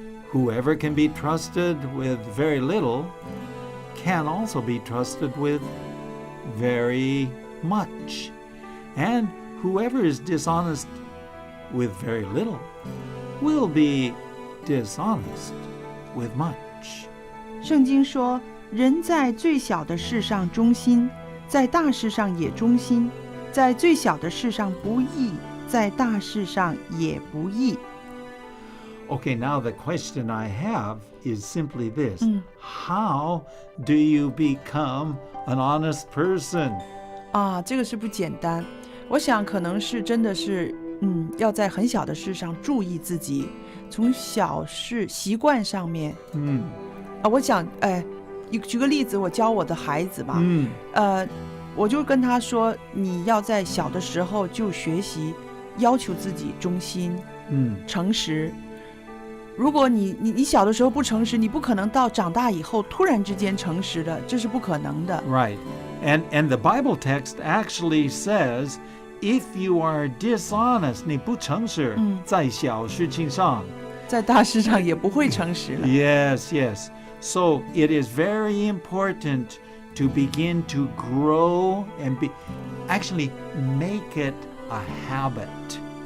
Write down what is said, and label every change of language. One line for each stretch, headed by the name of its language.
English: Whoever can be trusted with very little can also be trusted with very much. And whoever is dishonest with very little will be dishonest with much.
Chinese: 圣经说，人在最小的事上忠心，在大事上也忠心，在最小的事上不义，在大事上也不义。
English: Okay, now the question I have is simply this. How do you become an honest person?
Chinese: 这个是不简单。我想可能是真的是，要在很小的事上注意自己，从小事习惯上面。我想，举个例子，我教我的孩子嘛，我就跟他说，你要在小的时候就学习，要求自己忠心，诚实。如果你小的时候不诚实，你不可能到长大以后突然之间诚实的，这是不可能的。
English: Right. And the Bible text actually says, if you are dishonest,
Chinese: 你不诚实，在小事情上，在大事上也不会诚实了。
English: Yes, yes. So it is very important to begin to grow and actually make it a habit.